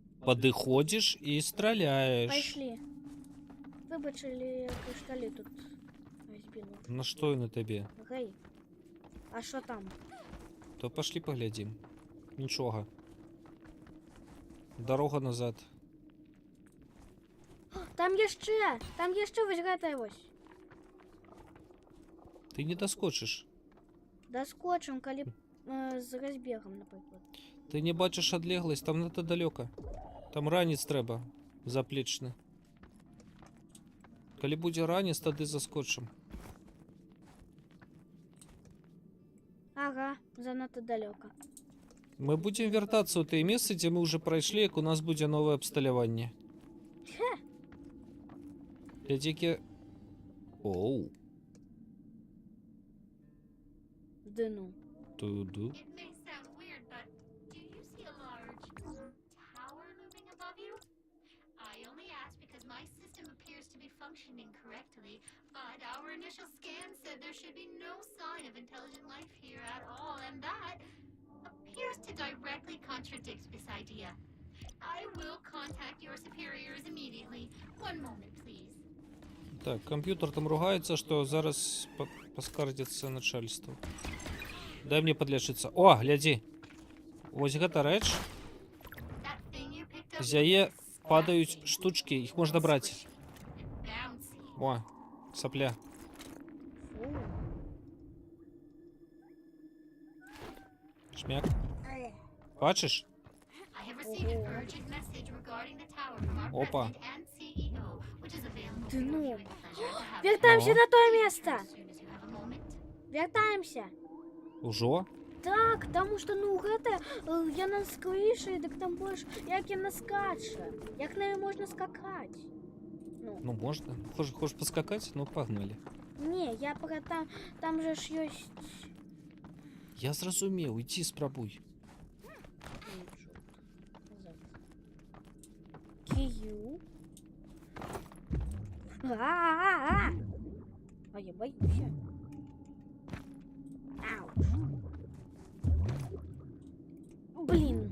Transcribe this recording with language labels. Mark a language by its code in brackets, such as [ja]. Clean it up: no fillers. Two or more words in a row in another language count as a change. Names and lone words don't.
[ru] Подыходишь и стреляешь. Пошли. [uk] Вибачили, кришталі тут збили. [ru] На что на тебе? [uk] Гей. А що там? [ru] То пошли поглядим. Нічого. Дорога назад. [uk] Там ще ось гэта ось. [ru] Ты не доскочишь. [be] Доскочим, калі з разбегом, наприклад. [uk] Ты не бачиш одлеглость, там надто далеко. Там ранец треба. [be] Заплечны. Калі будзе ранец, тады заскочым. [uk] Ага, занадто далеко. [be] Мы будем вяртацца ў тыя месцы, дзе мы ўжо прайшлі, як у нас будзе новае абсталяванне. Глядзі-кі... Оу. Дыну. Туду. [en] It may sound weird, but do you see a large tower looming above you? I only ask because my system appears to be functioning correctly, but our initial scan said there should be no sign of intelligent life here at all, and that appears to directly contradict this idea. I will contact your superiors immediately. One moment, please. [ru] Так, компьютер там ругается, что зараз поскардится начальство. Дай мне подлечиться. О, гляди. [be] Вось гэта рэч. [en] That thing you picked up [be] З яе [en] is [be] падаюць [en] scratchy, [ru] штучки, их можно брать. [en] and bouncy. [ru] О, сопля. Фу. Шмяк. [uk] Бачиш? [en] I have received an urgent message regarding the tower from our Опа. president and CEO, which is available [ru] Ты [en] for ну. viewing pleasure to have [be] Вертаемся О. [ru] на то место. [en] as soon as you have a moment. [be] Вертаемся. Ужо? [uk] Так, тому що, ну, [be] гэта, яна скоріше, дык там больш, як яна скаче. [uk] Як на неї можна скакати. Ну, [ru] можно. Хочешь поскакать? Ну, погнали. [be] Ні, я про там же ж ёсць... Я зразумеў, ідзі спрабуй. Кию. [ru] А я боюсь. Ауч. Блин.